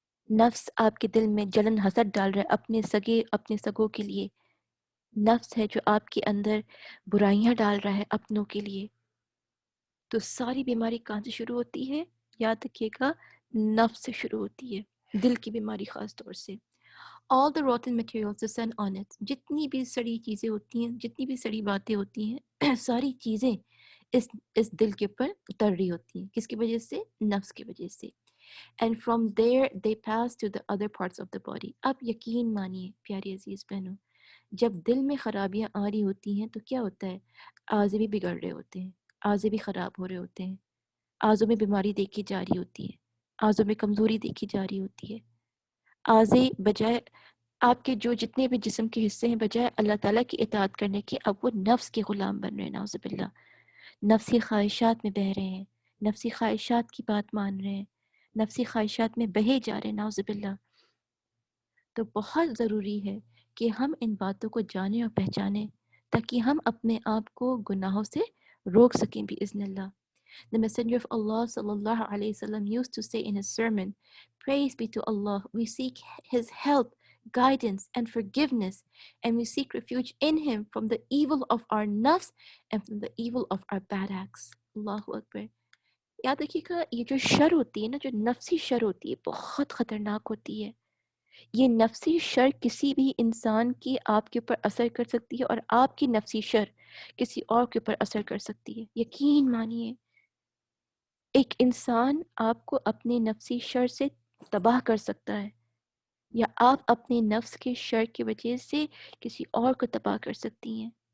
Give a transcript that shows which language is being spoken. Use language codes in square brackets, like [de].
[ur] نفس آپ کے دل میں جلن حسد ڈال رہا ہے اپنے سگوں کے لیے. نفس ہے جو آپ کے اندر برائیاں ڈال رہا ہے اپنوں کے لیے. تو ساری بیماری کہاں سے شروع ہوتی ہے؟ یاد رکھیے گا، نفس سے شروع ہوتی ہے، دل کی بیماری خاص طور سے. [en] All the rotten materials descend on it. [ur] جتنی بھی سڑی چیزیں ہوتی ہیں، جتنی بھی سڑی باتیں ہوتی ہیں ساری چیزیں اس دل کے اوپر اتر رہی ہوتی ہیں. کس کی وجہ سے؟ نفس کی وجہ سے. [en] And from there they pass to the other parts of the body. [ur] اب یقین مانیے پیاری عزیز بہنوں، جب دل میں خرابیاں آ رہی ہوتی ہیں تو کیا ہوتا ہے؟ اعضے بھی بگڑ رہے ہوتے ہیں، اعضے بھی خراب ہو رہے ہوتے ہیں، اعضوں میں بیماری دیکھی جا رہی ہوتی ہے، اعضوں میں کمزوری دیکھی جا رہی ہوتی ہے. اعضے بجائے آپ کے جو جتنے بھی جسم کے حصے ہیں، بجائے اللہ تعالیٰ کی اطاعت کرنے کے اب وہ نفس کے غلام بن رہے ہیں. نعوذ باللہ، نفسی خواہشات میں بہہ رہے ہیں، نفسی خواہشات کی بات مان رہے ہیں، نفسی خواہشات میں بہے جا رہے ہیں. نعوذ باللہ. تو بہت ضروری ہے کہ ہم ان باتوں کو جانیں اور پہچانیں تاکہ ہم اپنے آپ کو گناہوں سے روک سکیں بإذن اللہ. [en] The Messenger of Allah sallallahu alayhi wasallam used to say in his sermon, "Praise be to Allah, we seek His help, guidance and forgiveness, and we seek refuge in Him from the evil of our nafs and from the evil of our bad acts." [ar] Allahu Akbar. [ur] یاد رکھیے گا یہ جو شر ہوتی ہے نا، جو نفسی شر ہوتی ہے بہت خطرناک ہوتی ہے. یہ نفسی شر کسی بھی انسان کی آپ کے اوپر اثر کر سکتی ہے اور آپ کی نفسی شر کسی اور کے اوپر اثر کر سکتی ہے. یقین مانیے ایک انسان آپ کو اپنے نفسی شر سے تباہ کر سکتا ہے، یا آپ اپنے نفس کے شر کی وجہ سے کسی اور کو تباہ کر سکتی ہیں.